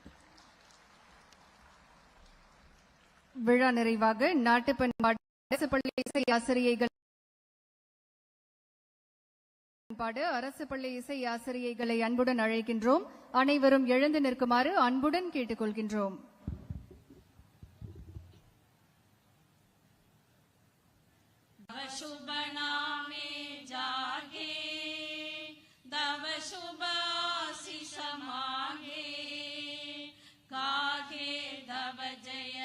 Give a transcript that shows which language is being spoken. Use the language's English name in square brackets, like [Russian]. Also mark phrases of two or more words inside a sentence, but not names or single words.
[Tamil] விழா நிறைவாக நாட்டு பண்பாடு அரசு பள்ளி இசை ஆசிரியைகளை அன்புடன் அழைக்கின்றோம். அனைவரும் எழுந்து நிற்குமாறு அன்புடன் கேட்டுக்கொள்கின்றோம். [Bangla] শুভ নামে জাগে তব শুভ আশিষ মাঙ্গে কাহে তব জয়